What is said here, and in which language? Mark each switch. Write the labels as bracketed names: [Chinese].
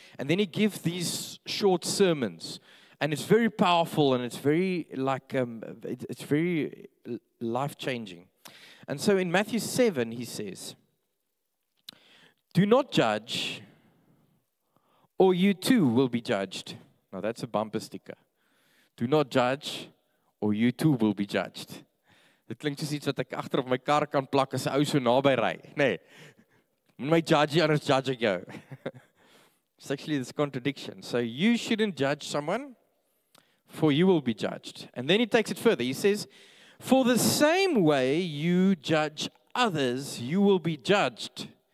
[English] And then he gives these short sermons. And it's very powerful, and it's very it's very life-changing. And so in Matthew 7, he says, do not judge, or you too will be judged. Now that's a bumper sticker. Do not judge, or you too will be judged. [Afrikaans] Dit klink soos iets wat ek agter op my kar kan plak as 'n ou so naby ry. Nee. Moet my judge, anders judge ek jou. [English] It's actually this contradiction. So you shouldn't judge someone, for you will be judged. And then he takes it further. He says, for the same way you judge others, you will be judged.